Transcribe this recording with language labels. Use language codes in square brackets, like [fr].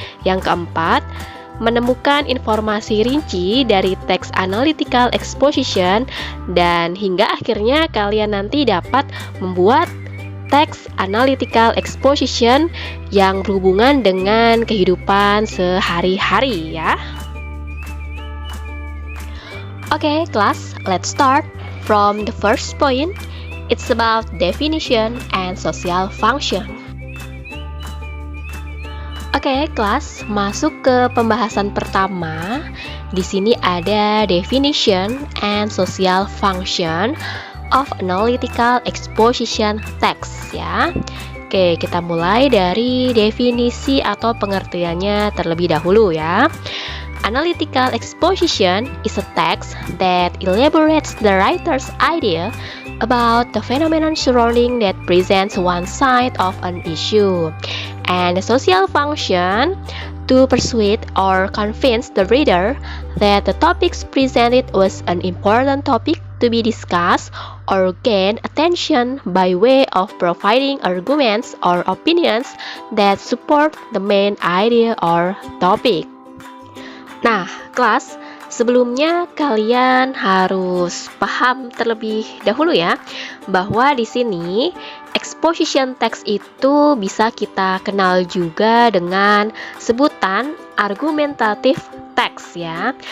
[id] Yang keempat, menemukan informasi rinci dari teks analytical exposition, dan hingga akhirnya kalian nanti dapat membuat teks analytical exposition yang berhubungan dengan kehidupan sehari-hari ya. Oke, kelas, [en] let's start from the first point. It's about definition and social function. [id] Oke, kelas, masuk ke pembahasan pertama. Di sini ada [en] definition and social function of analytical exposition text [id] ya. Oke, kita mulai dari definisi atau pengertiannya terlebih dahulu ya. [en] Analytical exposition is a text that elaborates the writer's idea about the phenomenon surrounding that presents one side of an issue. And the social function, to persuade or convince the reader that the topics presented was an important topic to be discussed or gain attention by way of providing arguments or opinions that support the main idea or topic. [id] Nah, kelas, sebelumnya kalian harus paham terlebih dahulu ya, bahwa di sini exposition text itu bisa kita kenal juga dengan sebutan argumentatif teks ya.